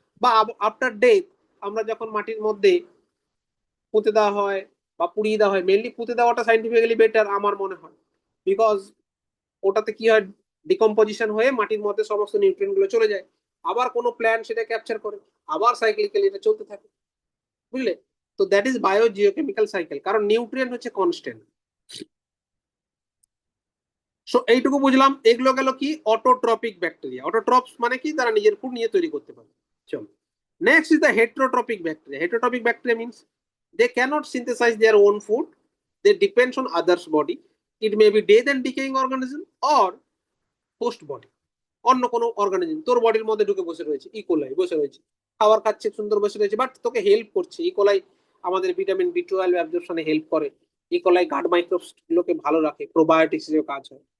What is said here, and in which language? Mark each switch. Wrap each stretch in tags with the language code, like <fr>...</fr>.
<bn>বা after death আমরা যখন মাটির মধ্যে পুঁতে দেওয়া হয় বা পুড়িয়ে দেওয়া হয়, মেনলি পুঁতে দেওয়াটা সাইন্টিফিক্যালি বেটার আমার মনে হয়, বিকজ ওটাতে কি হয়, ডিকম্পোজিশন হয়ে মাটির মধ্যে সমস্ত নিউট্রিয়েন্ট গুলো চলে যায়, আবার কোনো প্ল্যান্ট সেটা ক্যাপচার করে, আবার সাইক্লিক্যালি এটা চলতে থাকে, বুঝলে? তো</bn> <en>that is biogeochemical cycle,</en> <bn>কারণ নিউট্রিয়েন্ট হচ্ছে কনস্ট্যান্ট। সো এইটুকু বুঝলাম। এগুলো গেল কি অটোট্রপিক ব্যাকটেরিয়া। অটোট্রপস মানে কি, তারা নিজের ফুড নিয়ে তৈরি করতে পারে। চলো,</bn> <en>Next is the heterotrophic bacteria. Heterotrophic bacteria means they cannot synthesize their own food, they depends on others body. It may be dead and decaying organism or host body,</en> <bn>অন্য কোনো অর্গানিজম তোর বডির মধ্যে ঢুকে বসে রয়েছে, ইকোলাই বসে রয়েছে, খাবার খাচ্ছে, সুন্দর বসে রয়েছে, বাট তোকে হেল্প করছে। ইকোলাই আমাদের ভিটামিন বি12 অ্যাবজর্পশনে হেল্প করে, ইকোলাই গার্ড মাইক্রোবস গুলোকে ভালো রাখে, প্রোবায়োটিক্স হিসেবে কাজ হয়।</bn>